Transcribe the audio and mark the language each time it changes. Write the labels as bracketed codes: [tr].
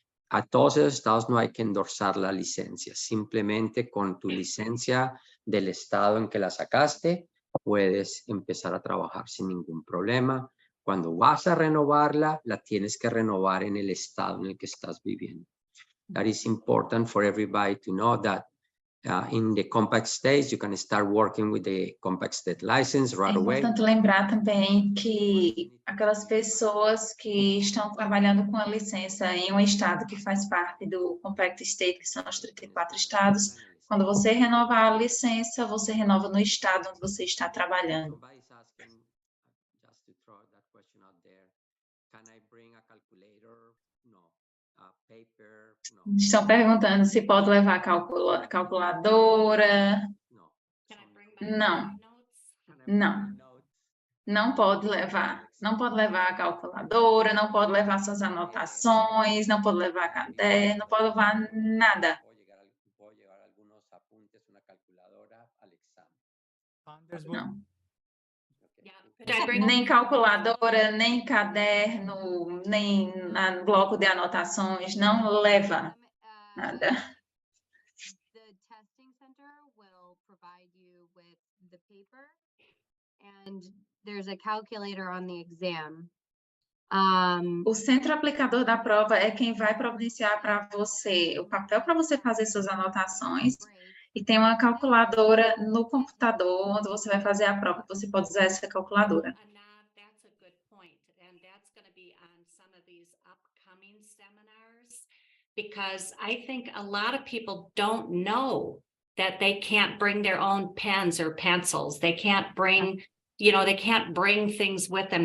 [es] A todos esos estados no hay que endorsar la licencia, simplemente con tu licencia del estado en que la sacaste, puedes empezar a trabajar sin ningún problema. Cuando vas a renovarla, la tienes que renovar en el estado en el que estás viviendo. [en] That is important for everybody to know that in the compact states, you can start working with the compact state license right away. [pt] É importante lembrar também que aquelas pessoas que estão trabalhando com a licença em um estado que faz parte do compact state, que são os 34 estados, quando você renova a licença, você renova no estado onde você está trabalhando. [en] Somebody's asking, just to throw that question out there, can I bring a calculator? No. A paper? No. [pt] Estão perguntando se pode levar calculadora. [en] No. Can I bring my [pt] Não. [en] notes? Can I bring [pt] Não. [en] my notes? [pt] Não pode levar. Não pode levar a calculadora, não pode levar suas anotações, não pode levar caderno, não pode levar nada. [es] Puedo llevar algunos apuntes, una calculadora al examen. [en] Founders Book. [pt] Não. [en] Yeah. Could I bring [pt] Nem calculadora, nem caderno, nem bloco de anotações, não leva nada. [en] The testing center will provide you with the paper and there's a calculator on the exam. [pt] O centro aplicador da prova é quem vai providenciar para você o papel para você fazer suas anotações e tem uma calculadora no computador onde você vai fazer a prova. Você pode usar essa calculadora. [en] Anand, that's a good point. And that's going to be on some of these upcoming seminars, because I think a lot of people don't know that they can't bring their own pens or pencils. They can't bring, they can't bring things with them.